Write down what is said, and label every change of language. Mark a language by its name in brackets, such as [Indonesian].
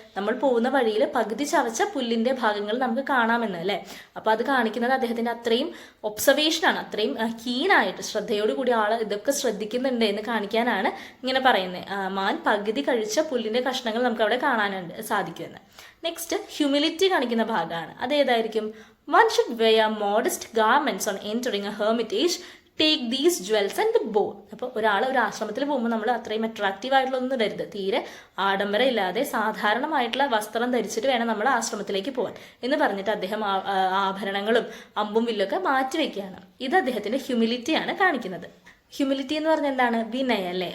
[Malayalam] നമ്മൾ പോകുന്ന വഴിയിൽ പകുതി ചവച്ച പുല്ലിന്റെ ഭാഗങ്ങൾ നമുക്ക് കാണാമെന്ന് അല്ലെ. അപ്പൊ അത് കാണിക്കുന്നത് അദ്ദേഹത്തിന്റെ അത്രയും ഒബ്സർവേഷനാണ്, അത്രയും കീനായിട്ട് ശ്രദ്ധയോടുകൂടി ആള് ഇതൊക്കെ ശ്രദ്ധിക്കുന്നുണ്ട് എന്ന് കാണിക്കാനാണ് ഇങ്ങനെ പറയുന്നത്. മാൻ പകുതി കഴിച്ച പുല്ലിന്റെ കഷ്ണങ്ങൾ നമുക്ക് അവിടെ കാണാനുണ്ട് സാധിക്കുമെന്ന്. നെക്സ്റ്റ് ഹ്യൂമിലിറ്റി കാണിക്കുന്ന ഭാഗമാണ്. അതേതായിരിക്കും? [English] One should wear modest garments on entering a hermitage. Take these jewels and the bow. [Malayalam] അപ്പോൾ ഒരാൾ ഒരു ആശ്രമത്തിൽ പോകുമ്പോൾ നമ്മൾ അത്രയും അട്രാക്റ്റീവ് ആയിട്ടുള്ളതൊന്നും ഇടരുത്. തീരെ ആഡംബരം ഇല്ലാതെ സാധാരണമായിട്ടുള്ള വസ്ത്രം ധരിച്ചിട്ട് വേണം നമ്മൾ ആശ്രമത്തിലേക്ക് പോകാൻ എന്ന് പറഞ്ഞിട്ട് അദ്ദേഹം ആഭരണങ്ങളും അമ്പും വില്ലൊക്കെ മാറ്റിവെക്കുകയാണ്. ഇത് അദ്ദേഹത്തിന്റെ ഹ്യൂമിലിറ്റിയാണ് കാണിക്കുന്നത്. ഹ്യൂമിലിറ്റി എന്ന് പറഞ്ഞാൽ എന്താണ്? വിനയം അല്ലേ.